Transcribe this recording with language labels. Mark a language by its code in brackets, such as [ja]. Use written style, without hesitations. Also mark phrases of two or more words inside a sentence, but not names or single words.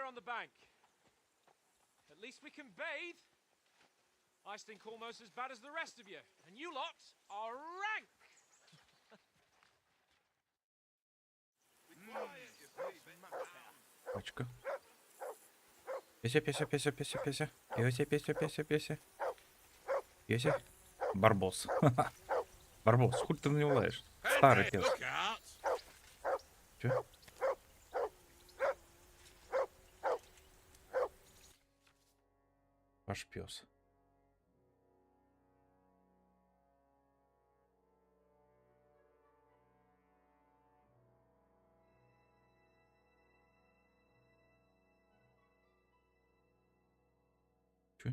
[en] bank. At least we can bathe. I stink almost as bad as the rest of you, and you lot are rank. [ru] Пачка. Песя, песя, песя, песя, песя. Песя, песя, песя, песя. Песя. Барбос. Барбос, хуй ты на него лаешь? Старый пес. Чё? Ваш пес. Чё?